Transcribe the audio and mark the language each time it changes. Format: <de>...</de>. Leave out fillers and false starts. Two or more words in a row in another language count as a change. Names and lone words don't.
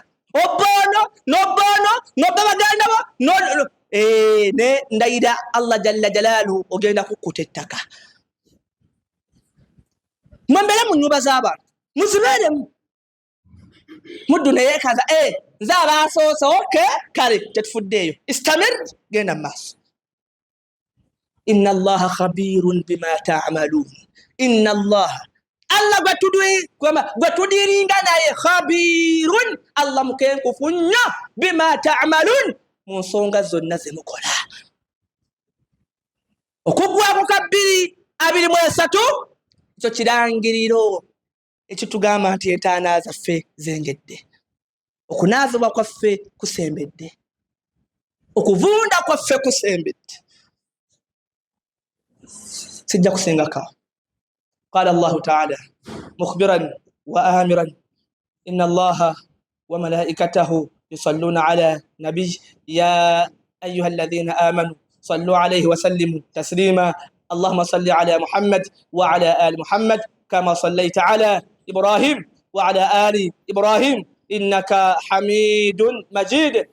<lg>Nobono baganda bo ne ndayira Allah</lg> <ar>جل جلاله</ar> <lg>ogenda kukkuta ettaka. Mwembere mu nnyumba z'abantu muzibeeremu muddu ne yeekaza nze abaasoose kale tetufuddeeyo. Istamir genda mu maaso.</lg> <ar>إن الله خبير بما تعملون. إن الله الله</ar> <lg>gwatudiringa naye khabirun Allah mukenkufu nnyo</lg> <ar>بما تعملون</ar> <lg>mu nsonga zonna ze mukola. Okugwako ka 223 ekyo kirangiriro ekitugamba nti entaana zaffe zengedde. Okunaazibwa kwaffe kusembedde. Okuvunda kwaffe kusembedde. Sijja kusengako.</lg> <ar>قال الله تعالى مخبرا وآمرا إن الله وملائكته يصلون على نبي يا أيها الذين آمنوا صلوا عليه وسلموا تسليما. اللهم صل على محمد وعلى آل محمد كما صليت على إبراهيم وعلى آل إبراهيم إنك حميد مجيد.</ar>